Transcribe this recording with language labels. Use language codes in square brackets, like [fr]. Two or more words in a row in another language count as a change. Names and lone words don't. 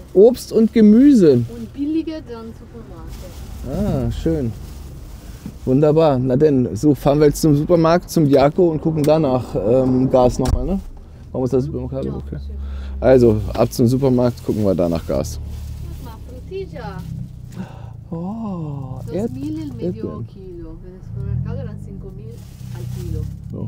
[de] Obst und Gemüse. Und billiger dann Supermarkt. Ah, schön. Wunderbar. Na denn, so fahren wir jetzt zum Supermarkt, zum Diaco und gucken danach Gas nochmal, ne? Warum ist das Supermarkt? Ja, Okay. schön. Also, ab zum Supermarkt, gucken wir danach Gas. [es] Ma frutilla, Oh, 2.000 el medio [de] Erdbeeren. [es] kilo. En el supermercado eran 5.000 al kilo. [de] Ja.